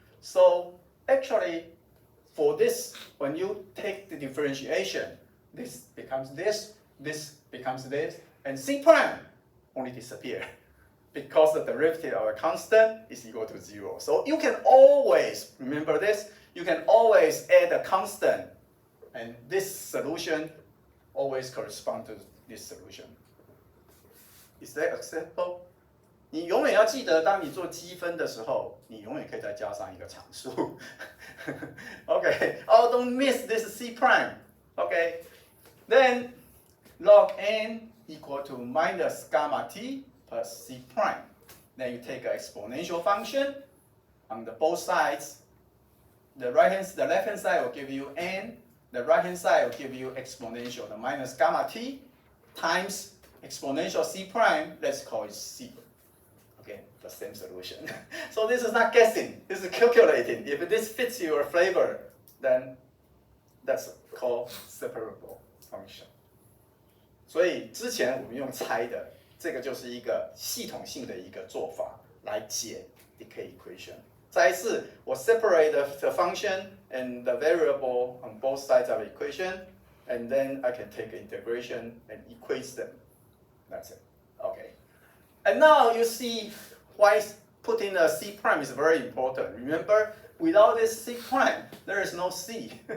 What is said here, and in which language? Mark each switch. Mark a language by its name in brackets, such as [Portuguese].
[English] So actually, for this, when you take the differentiation, this becomes this becomes this, and c prime only disappear, because the derivative of a constant is equal to 0. So you can always, remember this, you can always add a constant, and this solution always corresponds to this solution. Is that acceptable? [Chinese] 你永远要记得，当你做积分的时候，你永远可以再加上一个常数。 [English] Okay, oh, don't miss this c prime. Okay, then log n equal to minus gamma t plus c prime. Then you take an exponential function on the both sides. The left-hand side will give you n. The right-hand side will give you exponential, the minus gamma t times exponential c prime. Let's call it c. Okay, the same solution. So this is not guessing. This is calculating. If this fits your flavor, then that's called separable function. [Chinese] 所以之前我们用猜的，这个就是一个系统性的一个做法来解 decay equation。再一次，我 [English] separate the function and the variable on both sides of the equation, and then I can take integration and equate them. That's it. Okay. And now you see why putting a C prime is very important. Remember, without this C prime, there is no C.